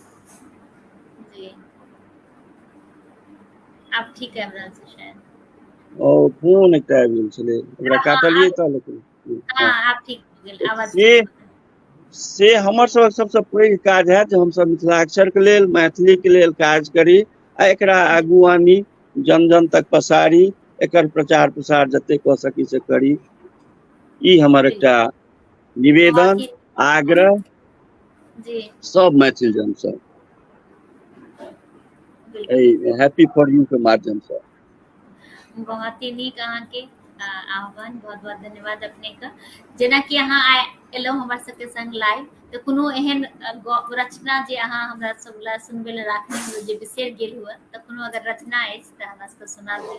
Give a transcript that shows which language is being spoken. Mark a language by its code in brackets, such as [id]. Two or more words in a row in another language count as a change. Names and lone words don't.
[mai] जी आब ठीक आबि रहल छै शायद। और फोन एकटा आबि गेल छलै, ओकरा काटलियै तऽ लेकिन हाँ आब ठीक हो गेल, आवाज से ठीक भऽ गेल। से हमर सबक सबसँ पैघ काज है जे हमसब मिथिलाक्षरके लेल, मैथिलीके लेल काज करी आ एकरा आगू आनी, जन जन तक पसारी, एकर प्रचार प्रसार जते कऽ सकी से करी। ई हमर एकटा बिल्कुल बहुत निवेदन, ही आग्रह जी सब मैथिल जनसँ बिल्कुल हैप्पी फॉर यू के माध्यमसँ। बहुत ही नीक अहाँके आह्वान, बहुत बहुत धन्यवाद अपनेके। जेनाकि अहाँ आइ एलहुँ हमर सबके संग लाइव, तऽ कोनो एहन रचना जे अहाँ हमरा सब लए सुनबै लए राखने हुए जे बिसरि गेल हुए, तऽ कोनो अगर रचना अछि तऽ हमरा सबके सुना दियौ।